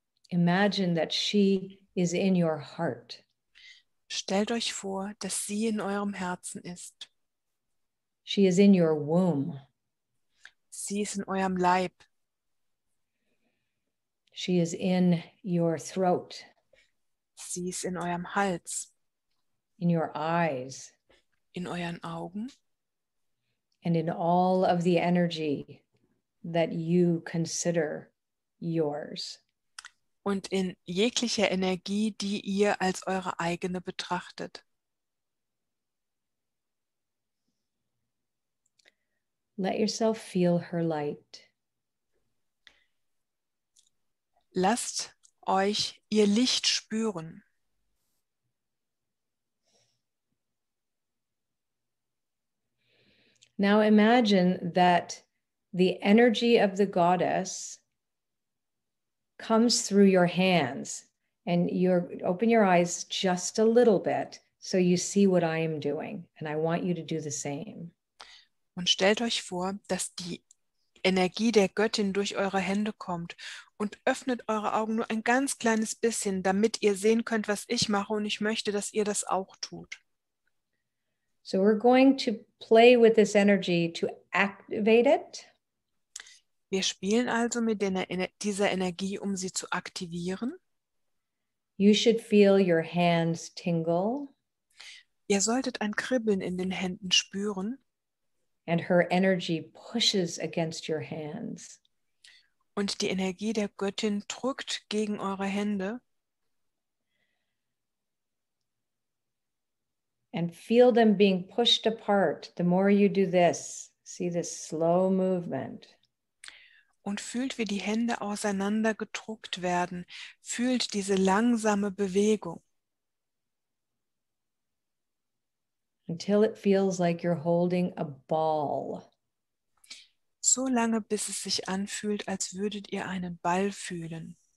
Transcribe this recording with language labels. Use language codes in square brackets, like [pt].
[en] Imagine that she is in your heart. [de] Stellt euch vor, dass sie in eurem Herzen ist. [en] She is in your womb. [de] Sie ist in eurem Leib. [en] She is in your throat, [de] Sie ist in eurem Hals, [en] in your eyes, [de] in euren Augen [en] and in all of the energy that you consider yours. [de] und in jeglicher Energie, die ihr als eure eigene betrachtet. [en] Let yourself feel her light. [de] Lasst euch ihr Licht spüren. [en] Now imagine that the energy of the goddess comes through your hands, and open your eyes just a little bit so you see what I am doing, and I want you to do the same. [de] Und stellt euch vor, dass die Energie der Göttin durch eure Hände kommt und öffnet eure Augen nur ein ganz kleines bisschen, damit ihr sehen könnt, was ich mache, und ich möchte, dass ihr das auch tut. [en] So we're going to play with this energy to activate it. [de] Wir spielen also mit dieser Energie, um sie zu aktivieren. [en] You should feel your hands tingle. [de] Ihr solltet ein Kribbeln in den Händen spüren. [en] And her energy pushes against your hands. [de] Und die Energie der Göttin drückt gegen eure Hände. [en] And feel them being pushed apart. The more you do this, see this slow movement. [de] Und fühlt, wie die Hände auseinander gedrückt werden. Fühlt diese langsame Bewegung. [en] Until it feels like you're holding a ball. [de] So lange, bis es sich anfühlt, als würdet ihr einen Ball fühlen.